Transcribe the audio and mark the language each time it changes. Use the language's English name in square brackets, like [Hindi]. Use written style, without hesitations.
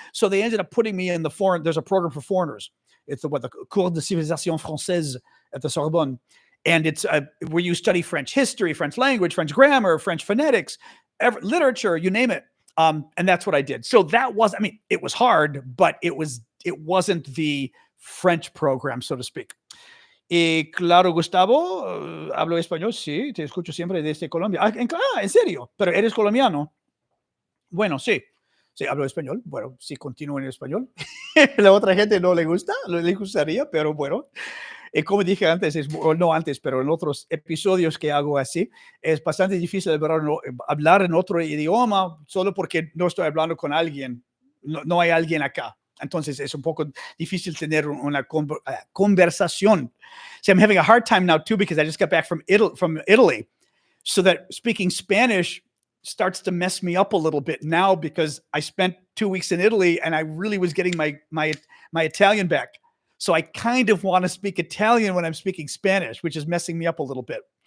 [English] So they ended up putting me in there's a program for foreigners. It's the Cours de Civilisation Française at the Sorbonne. And it's where you study French history, French language, French grammar, French phonetics, literature, you name it. And that's what I did. So that was, it was hard, but it wasn't the French program, so to speak. [Spanish] Claro, Gustavo, hablo español, sí, te escucho siempre desde Colombia. ¿En serio? ¿Pero eres colombiano? Bueno, sí. Sí, hablo español. Bueno, sí, continúo en español. La otra gente no le gustaría, pero bueno. Como dije antes, no antes, pero en otros episodios que hago así, es bastante difícil hablar en otro idioma solo porque no estoy hablando con alguien. No hay alguien acá. Entonces es un poco difícil tener una conversación. [English] See, I'm having a hard time now too because I just got back from Italy. So that speaking Spanish starts to mess me up a little bit now because I spent 2 weeks in Italy and I really was getting my Italian back. So I kind of want to speak Italian when I'm speaking Spanish, which is messing me up a little bit.